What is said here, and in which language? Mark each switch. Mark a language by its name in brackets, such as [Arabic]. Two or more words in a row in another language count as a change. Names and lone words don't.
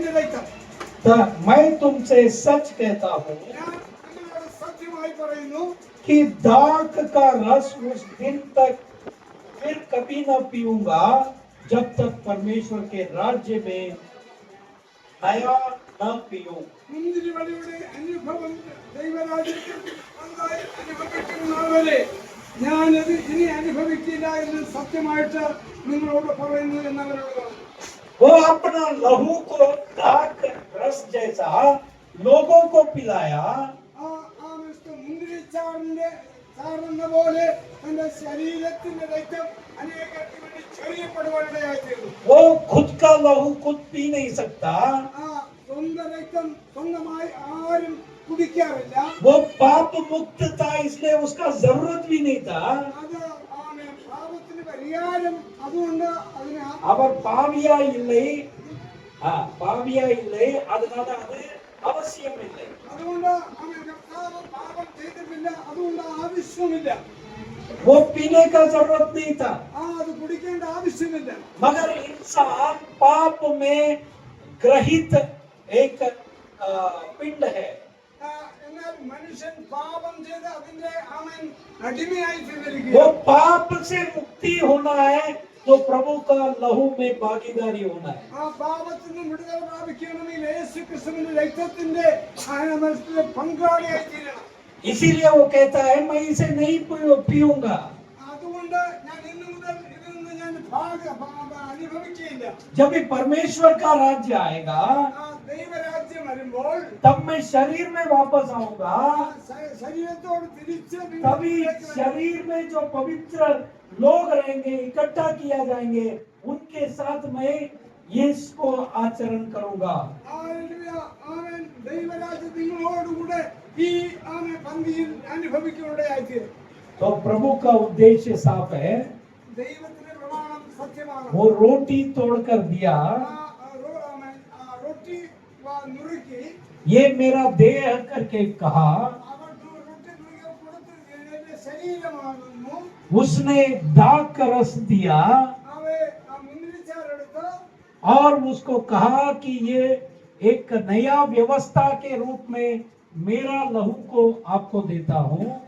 [Hindi] मैं तुमसे सच कहता हूँ, कि दाख का रस उस दिन तक फिर कभी न पीऊंगा जब तक परमेश्वर के राज्य में नया न पीऊं। [Malayalam] മുന്തിരി വടിയുടെ അനുഭവം ദൈവരാജ്യത്തിൽ നന്നായി അനുഭവിക്കുന്ന ആളുകളെ ഞാനത് ഇനി അനുഭവിക്കില്ല എന്ന് സത്യമായിട്ട് നിങ്ങളോട് പറയുന്നു എന്നവരോട് പറഞ്ഞു. [Hindi] वो अपना लहू को दाख रस जैसा लोगों को पिलाया, [Malayalam] മുന്തിരിച്ചാറിന്റെ ചാറുന്ന പോലെ തന്റെ ശരീരത്തിന്റെ രക്തം അനേകർക്ക് വേണ്ടി ചൊരിയപ്പെടുവാനിടയായിത്തീർന്നു. [Hindi] वो खुद का लहू खुद पी नहीं सकता, [Malayalam] സ്വന്തം രക്തം സ്വന്തമായി ആരും കുടിക്കാറില്ല. [Hindi] वो पाप मुक्त था इसलिए उसका जरूरत भी नहीं था. [Malayalam] അത് പാപത്തിന് പരിഹാരം അതുകൊണ്ട് അതിന് [Tamil] அவர் பாவியா இல்லை, பாவியா இல்லை, அதனால அது அவசியம் இல்லை. [Malayalam] അതുകൊണ്ട് കർത്താവ് പാപം ചെയ്തിട്ടില്ല, അതുകൊണ്ട് ആവശ്യമില്ല. [Hindi] वो पीने का जरूरत नहीं था. [Malayalam] അത് കുടിക്കേണ്ട ആവശ്യമില്ല. [Hindi] मगर इंसान पाप में ग्रहित एक पिंड है. [Malayalam] എന്നാൽ മനുഷ്യൻ പാപം ചെയ്ത് അതിന്റെ അവൻ അടിമയായി തീർന്നിരിക്കുക. [Hindi] वो पाप से मुक्ति होना है तो प्रभु का लहू में भागीदारी होना है. [Malayalam] ആ പാപത്തിൽ നിന്ന് വിടുതൽ പ്രാപിക്കണമെങ്കിൽ യേശു ക്രിസ്തുവിന്റെ രക്തത്തിന്റെ പങ്കാളിയായി തീരണം. [Hindi] इसीलिए वो कहता है मैं इसे नहीं पीऊंगा. [Malayalam] അതുകൊണ്ട് ഞാൻ ഇന്നു മുതൽ ഇതിൽ നിന്ന് ഞാൻ അനുഭവിക്കുകയില്ല. [Hindi] जब भी परमेश्वर का राज्य आएगा [Malayalam] ദൈവരാജ്യം വരുമ്പോൾ [Hindi] तब मैं शरीर में वापस आऊंगा. [Malayalam] ശരീരത്തോട് തിരിച്ച് [Hindi] तभी शरीर में जो पवित्र लोग रहेंगे, इकट्ठा किया जाएंगे, उनके साथ मैं इसको आचरण करूंगा. [Malayalam] ദൈവരാജ്യം നിങ്ങളോടുകൂടെ ഈ പന്തിയിൽ അനുഭവിക്കുകയായിത്തീരും. [Hindi] तो प्रभु का उद्देश्य साफ है. [Malayalam] ദൈവത്തിന്റെ പ്രമാണം സത്യമാണ്. [Hindi] वो रोटी तोड़कर दिया, [Malayalam] റൊട്ടി നുറുക്കി [Hindi] ये मेरा देह करके कहा. [Malayalam] ശരീരമാകുന്നു. [Hindi] उसने दाख का रस दिया और उसको कहा कि ये एक नया व्यवस्था के रूप में मेरा लहू को आपको देता हूँ.